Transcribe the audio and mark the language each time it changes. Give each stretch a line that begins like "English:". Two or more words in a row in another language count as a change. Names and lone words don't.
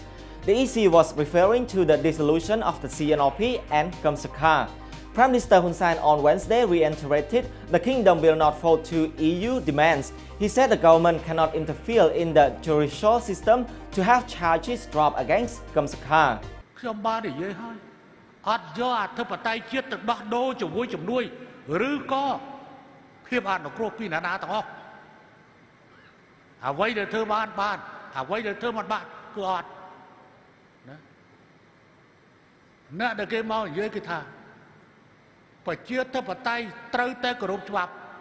English: The EC was referring to the dissolution of the CNRP and Kem Sokha. Prime Minister Hun Sen on Wednesday reiterated the kingdom will not fall to EU demands. He said the government cannot interfere in the judicial system to have charges dropped against Kem Sokha.
Khmer: អត់យកអធិបតេយ្យជាតិទៅដោះដូរជាមួយជំនួយឬក៏ភាពអនុគ្រោះពីណាទាំងអស់អ្វីដែលធ្វើបានអ្វីដែលធ្វើមិនបានគឺអត់ណាអ្នកដែលគេមកនិយាយគឺថាប្រជាធិបតេយ្យត្រូវតែគោរពច្បាប់